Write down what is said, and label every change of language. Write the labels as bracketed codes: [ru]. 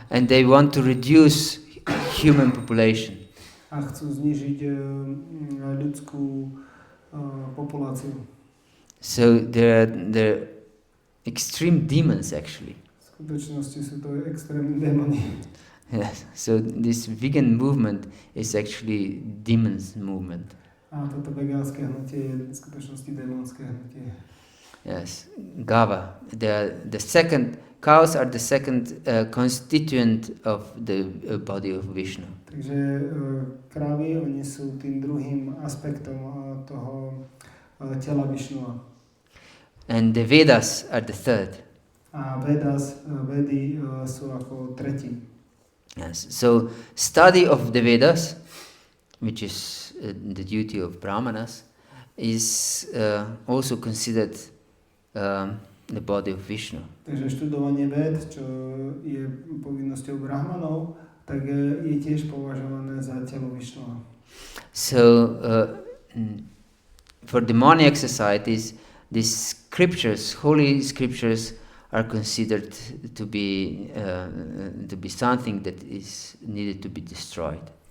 [en] And they want to reduce human population. [sk] A chcú znižiť ľudskú populáciu. [en] So they're extreme demons actually. [sk] V skutočnosti sú to extrémni démoni. [en] Yes. So this vegan movement is actually demons movement. [sk] A toto vegánske hnutie je v skutočnosti démonské hnutie. [en] Yes, Gava. The second cows are the second constituent of the body of Vishnu. [sk] Takže krávy, oni sú tým druhým aspektom toho tela Višnua. [en] And the Vedas are the third. [sk] A Vedy sú ako tretí. [en] Yes. So study of the Vedas, which is the duty of Brahmanas, is also considered the body of Vishnu. [sk] Takže študovanie ved, čo je povinnosťou Brahmanov, tak je tiež považované za telo Višnua. [en] So for demoniac societies, these scriptures, holy scriptures, are considered to be something that is needed to be destroyed.